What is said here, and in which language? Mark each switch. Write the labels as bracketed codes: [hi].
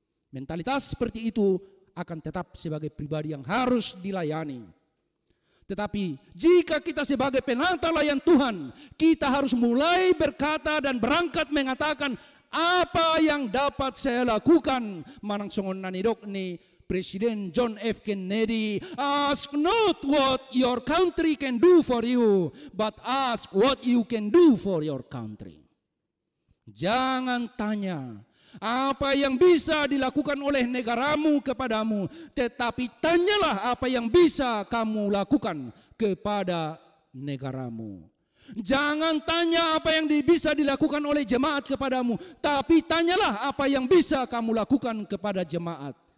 [id] Mentalitas seperti itu akan tetap sebagai pribadi yang harus dilayani. Tetapi jika kita sebagai penata layan Tuhan, kita harus mulai berkata dan berangkat mengatakan apa yang dapat saya lakukan. [bbc] Manangsongon nanidok ni Presiden John F. [en] Kennedy, ask not what your country can do for you, but ask what you can do for your country. [id] Jangan tanya apa yang bisa dilakukan oleh negaramu kepadamu, tetapi tanyalah apa yang bisa kamu lakukan kepada negaramu. Jangan tanya apa yang bisa dilakukan oleh jemaat kepadamu, tapi tanyalah apa yang bisa kamu lakukan kepada jemaat.